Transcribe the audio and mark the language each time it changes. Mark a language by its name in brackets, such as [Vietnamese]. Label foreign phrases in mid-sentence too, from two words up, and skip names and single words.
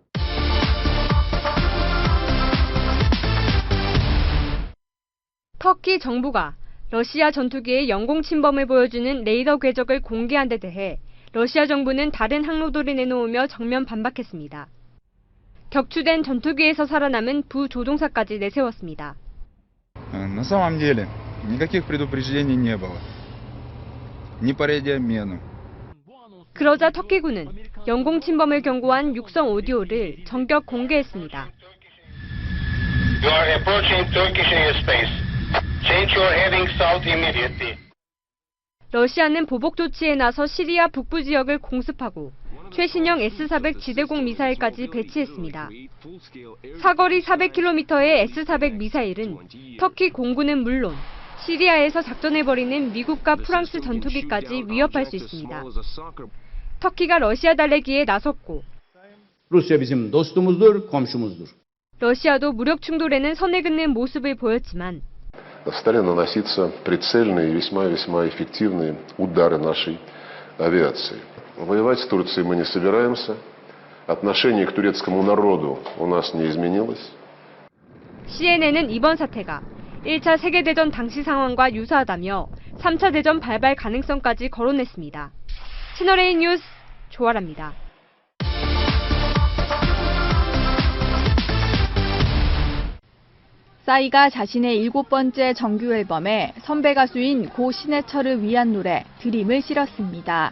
[Korean] 터키 정부가 러시아 전투기의 영공 침범을 보여주는 레이더 궤적을 공개한 데 대해 러시아 정부는 다른 항로도를 내놓으며 정면 반박했습니다. 격추된 전투기에서 살아남은 부조종사까지 내세웠습니다. [Russian] На самом деле никаких предупреждений не было. Ни по радиообмену, [Korean] 그러자 터키군은 영공 침범을 경고한 육성 오디오를 전격 공개했습니다. [English] You are approaching Turkish airspace. Change your heading south immediately. [Korean] 러시아는 보복 조치에 나서 시리아 북부 지역을 공습하고 최신형 S-400 지대공 미사일까지 배치했습니다. 사거리 400km의 S-400 미사일은 터키 공군은 물론 시리아에서 작전해버리는 미국과 프랑스 전투기까지 위협할 수 있습니다. 터키가 러시아 달래기에 나섰고 [Turkish] Rusya bizim dostumuzdur, komşumuzdur. [Korean] 러시아도 무력 충돌에는 선을 긋는 모습을 보였지만 [Russian] стали наноситься прицельные и весьма эффективные удары нашей авиации. Воевать с Турцией мы не собираемся. Отношение к турецкому народу у нас не изменилось. [Korean] CNN은 이번 사태가 1차 세계대전 당시 상황과 유사하다며 3차 대전 발발 가능성까지 거론했습니다. 채널A 뉴스 조아라입니다. 싸이가 자신의 7번째 정규 앨범에 선배 가수인 고 신해철을 위한 노래 드림을 실었습니다.